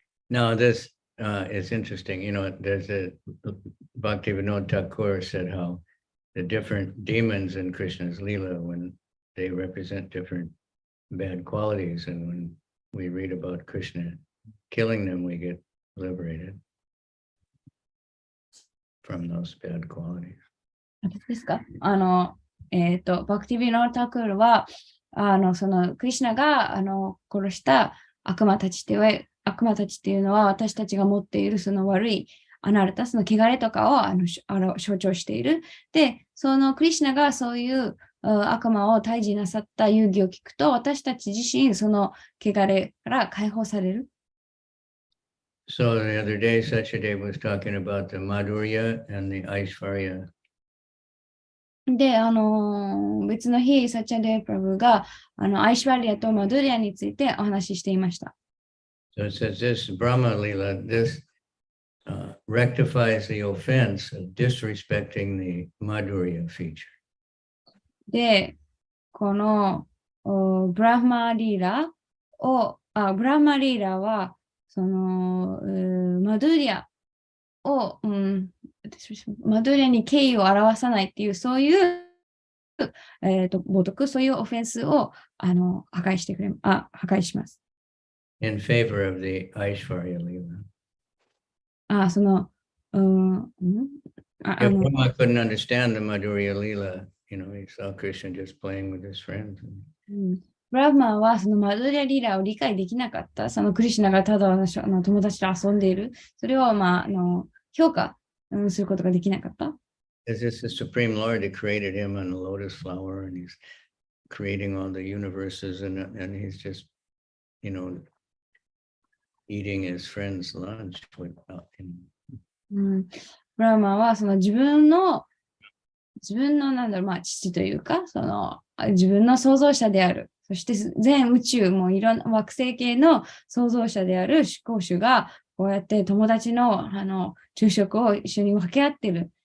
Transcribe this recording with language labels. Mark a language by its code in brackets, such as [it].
[en] Now, this is interesting. You know, there's a Bhaktivinoda Thakur said how the different demons in Krishna's Leela, when they represent different bad qualities, and when we read about Krishna killing them, we get liberated from those bad qualities. [ja] あれですかバクティビノータクールは、そのクリシュナが殺した悪魔たちっていうのは、私たちが持っているその悪いアナルタスの汚れとかを象徴している。で、そのクリシュナがそういう悪魔を退治なさった遊戯を聞くと、私たち自身その汚れから解放される。 [en] So the other day, Sachadev was talking about the Madhurya and the Aishvarya. [ja] で、別の日、サチャデープラブがアイシュワリアとマドゥリアについてお話ししていました。 [en] So it says this Brahma Lila, this rectifies the offense of disrespecting the Madhurya feature. [ja] で、このブラフマリーラは、その、マドゥリアを、マドゥリアに敬意を表さないっていう、そういう、冒涜、そういうオフェンスを破壊してくれ、破壊します。 [en] in favor of the Aishwarya Leela. [ja] その、 [en] If Brahma couldn't understand the Madhurya Leela, he saw Krishna just playing with his friends. [ja] ブラフマンはそのマドゥリアリーラを理解できなかった。そのクリシュナがただ友達と遊んでいる。それを、評価することができなかった。 [en] It's just the Supreme Lord that created him on the lotus flower, and he's creating all the universes, and he's just, eating his friend's lunch without him. [ja] ブラフマンはその自分の父というか、その自分の創造者である。そして全宇宙もいろんな惑星系の創造者である思考主がこうやって友達の昼食を一緒に分け合っている。